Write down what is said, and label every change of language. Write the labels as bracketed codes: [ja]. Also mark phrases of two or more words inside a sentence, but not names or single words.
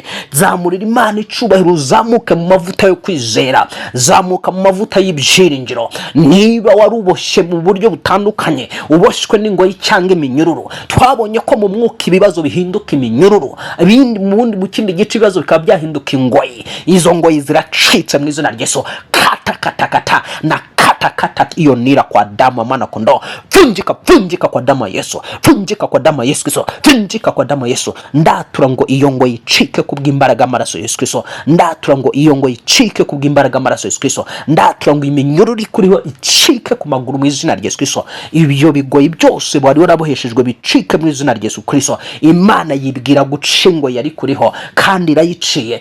[rw] Zamurira Imana icyubahiro, uzamuke mu mavuta yo kwizera, zamuka mu mavuta y'ibyiringiro. Niba waruboshye mu buryo butandukanye, uboshwe n'ingoyi cyangwa iminyururu, twabonye ko mu mwuka ibibazo bihinduka iminyururu, ibindi mu kindi gice ibibazo bikaba byahinduka ingoyi. Izo ngoyi ziracitse mu izina rya Yesu. [sw] Kata na kata [rw] iyo nira [sw] kwa damu ya mwana kondoo. Vunjika kwa damu ya Yesu, vunjika kwa damu ya Yesu Kristo, vunjika kwa damu ya Yesu. [rw] Ndatura ngo iyo ngoyi icike kubw'imbaraga amaraso ya Yesu Kristo. Ndatura ngo iyo ngoyi icike kubw'imbaraga amaraso ya Yesu Kristo. Ndatura ngo iminyururu ikuriho icike ku maguru mu izina rya Yesu Kristo. Ibyo bigoyi byose wari waraboheshejwe bicike mu izina rya Yesu Kristo. Imana yibwira guca ingoyi yari kuriho kandi irayiciye.